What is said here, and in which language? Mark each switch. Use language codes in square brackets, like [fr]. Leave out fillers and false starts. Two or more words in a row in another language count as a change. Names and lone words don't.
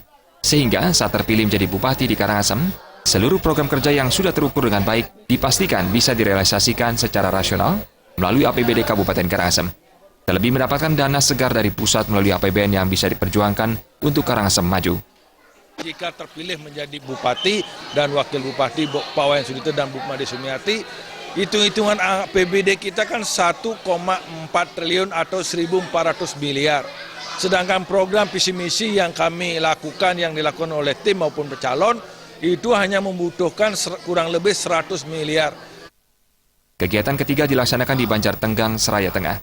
[id] Sehingga saat terpilih menjadi Bupati di Karangasem, seluruh program kerja yang sudah terukur dengan baik dipastikan bisa direalisasikan secara rasional melalui APBD Kabupaten Karangasem. Terlebih mendapatkan dana segar dari pusat melalui APBN yang bisa diperjuangkan untuk Karangasem maju. Jika terpilih menjadi Bupati dan Wakil Bupati Pak Wayan Sudirte dan Bu Made Sumiati, hitung-hitungan APBD kita kan 1,4 triliun atau 1.400 miliar. Sedangkan program visi misi yang kami lakukan, yang dilakukan oleh tim maupun pencalon, itu hanya membutuhkan kurang lebih 100 miliar. Kegiatan ketiga dilaksanakan di Banjartenggang, Seraya Tengah.